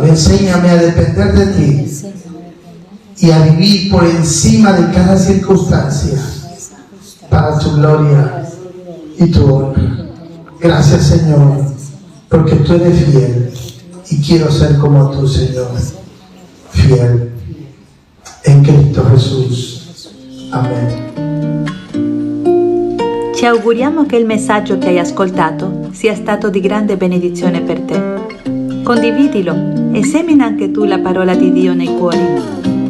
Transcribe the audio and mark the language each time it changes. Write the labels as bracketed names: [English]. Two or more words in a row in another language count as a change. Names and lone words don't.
[Spanish] Enséñame a depender de ti y a vivir por encima de cada circunstancia para tu gloria y tu honra. Gracias, Señor, porque tú eres fiel y quiero ser como tú, Señor. [Italian] Fiel in Cristo Gesù. Amen. Ci auguriamo che il messaggio che hai ascoltato sia stato di grande benedizione per te. Condividilo e semina anche tu la parola di Dio nei cuori.